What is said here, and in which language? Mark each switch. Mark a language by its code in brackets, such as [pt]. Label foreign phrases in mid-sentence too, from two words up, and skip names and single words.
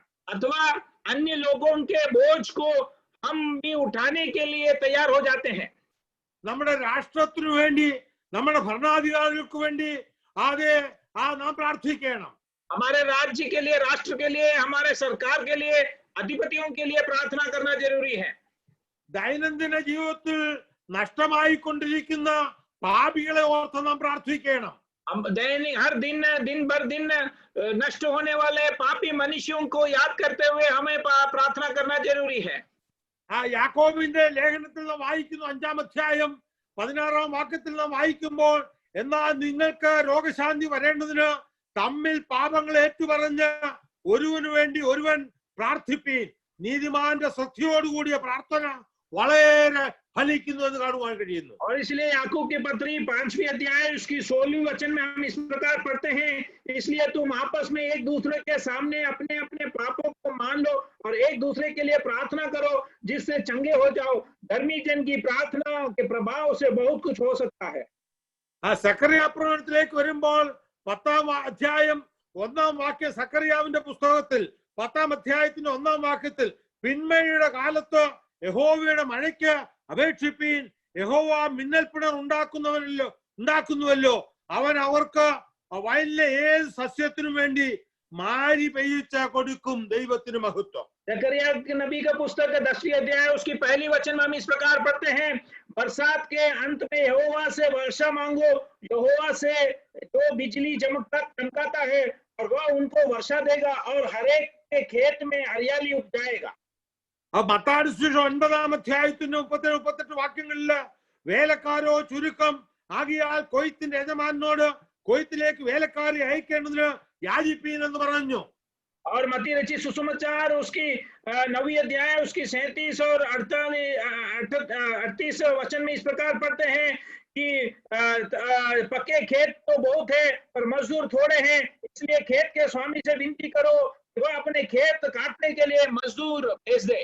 [hi] अथवा अन्य लोगों के बोझ को हम भी उठाने के लिए तैयार हो जाते हैं. [ml] നമ്മുടെ രാഷ്ട്രത്തിനു വേണ്ടി, നമ്മുടെ ഭരണാധികാരികൾക്ക് വേണ്ടി അതേ നാം പ്രാർത്ഥിക്കണം. [hi] हमारे राज्य के लिए, राष्ट्र के लिए, हमारे सरकार के लिए, अधिपतियों के लिए प्रार्थना करना जरूरी है. [ml] ദൈനംദിന ജീവിതത്തിൽ നഷ്ടമായിക്കൊണ്ടിരിക്കുന്ന പാപികളെ ഓർത്ത് നാം പ്രാർത്ഥിക്കണം. [hi] हम दैनिक हर दिन भर दिन नष्ट होने वाले पापी मनुष्यों को याद करते हुए हमें प्रार्थना करना जरूरी है. [ml] യാക്കോബിന്റെ ലേഖനത്തിൽ നാം വായിക്കുന്നു 5-ാം അധ്യായം 16-ാം വാക്യത്തിൽ നാം വായിക്കുമ്പോൾ, എന്നാൽ നിങ്ങൾക്ക് രോഗശാന്തി വരേണ്ടതിന് തമ്മിൽ പാപങ്ങൾ ഏറ്റുപറഞ്ഞ് ഒരുവന് വേണ്ടി ഒരുവൻ പ്രാർത്ഥിപ്പീൻ. നീതിമാന്റെ ശ്രദ്ധയോടുകൂടിയ പ്രാർത്ഥന വളരെ फलिക്കുന്നു എന്ന് കാണുവാൻ കഴിയുന്നു. [hi] और इसलिए याकूब के पत्री 5वीं अध्याय उसकी 16वीं वचन में हम इस प्रकार पढ़ते हैं, इसलिए तुम आपस में एक दूसरे के सामने अपने अपने पापों को मान लो और एक दूसरे के लिए प्रार्थना करो जिससे चंगे हो जाओ. धर्मी जन की प्रार्थना के प्रभाव से बहुत कुछ हो सकता है. [ml] സക്കറിയ പ്രവചനത്തിലേക്ക് വരുമ്പോൾ 10-ാം അധ്യായം 1-ാം വാക്യം, സക്കറിയാവിന്റെ പുസ്തകത്തിൽ 10-ാം അധ്യായത്തിന്റെ 1-ാം വാക്യത്തിൽ, പിന്മഴയുടെ കാലത്ത് യഹോവയുടെ മഴയ്ക്ക് അപേക്ഷിപ്പീൻ. യഹോവ മിന്നൽപ്പിണർ ഉണ്ടാക്കുന്നുവല്ലോ. അവൻ അവർക്ക് വയലിലെ ഏത് സസ്യത്തിനും വേണ്ടി മാരി പെയ്യിച്ച് കൊടുക്കും. ദൈവത്തിന് മഹത്വം. [hi] जकरिया नबी का पुस्तक 10वीं अध्याय उसकी पहली वचन में हम इस प्रकार पढ़ते हैं, बरसात के अंत में यहोवा से वर्षा मांगो. यहोवा से जो बिजली चमकाता है और वह उनको वर्षा देगा और हरेक के खेत में हरियाली उपजाएगा. [ml] മത്തായി സുവിശേഷം 9-ാം അധ്യായത്തിന്റെ 37-38 വാക്യങ്ങളില് വേലക്കാരോ ചുരുക്കം ആകിയാൽ കൊയ്ത്തിന്റെ യജമാനോട് കൊയ്ത്തിലേക്ക് വേലക്കാരെ അയക്കേണ്ടതിന് യാചിപ്പീൻ എന്ന് പറഞ്ഞു. [hi] और मत्ती रचित सुसमाचार उसकी 9वीं अध्याय उसकी 37 और 38 वचन में इस प्रकार पढ़ते हैं कि पक्के खेत तो बहुत है पर मजदूर थोड़े हैं, इसलिए खेत के स्वामी से विनती करो कि वह अपने खेत काटने के लिए मजदूर भेज दे.